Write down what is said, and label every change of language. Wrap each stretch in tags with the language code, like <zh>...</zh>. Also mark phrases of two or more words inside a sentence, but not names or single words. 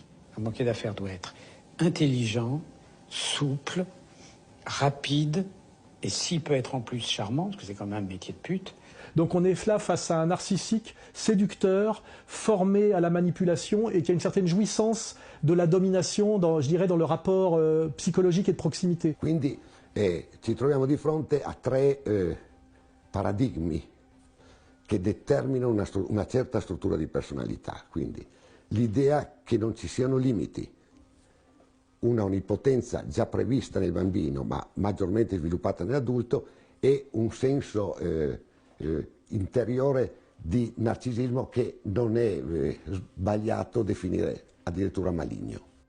<fr>Un banquier d'affaires doit être intelligent, souple, rapide, et s'il peut être en plus charmant, parce que c'est quand même un métier de pute. Donc on est là face à un narcissique séducteur, formé à la manipulation et qui a une certaine jouissance de la domination, je dirais, dans le rapport psychologique et de proximité.</fr> <it>Quindi ci troviamo di fronte a 3 paradigmi che determinano una certa struttura di personalità. Quindi l'idea che non ci siano limiti, una onnipotenza già prevista nel bambino ma maggiormente sviluppata nell'adulto e un senso interiore di narcisismo che non è sbagliato definire addirittura maligno.</it>